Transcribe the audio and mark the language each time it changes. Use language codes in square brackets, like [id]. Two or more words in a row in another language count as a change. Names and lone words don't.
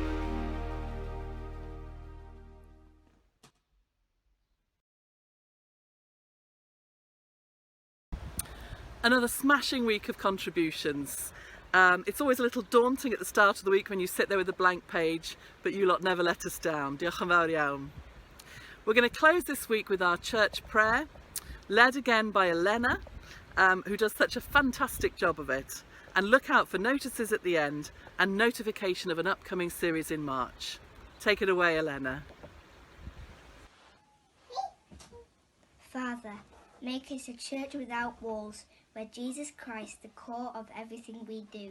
[en] Another smashing week of contributions. It's always a little daunting at the start of the week when you sit there with a blank page, but you lot never let us down. [cy] Diolch yn fawr iawn. [en] We're going to close this week with our church prayer, led again by Elena, who does such a fantastic job of it. And look out for notices at the end and notification of an upcoming series in March. Take it away, Elena. Father, make us a church without walls, where Jesus Christ, the core of everything we do.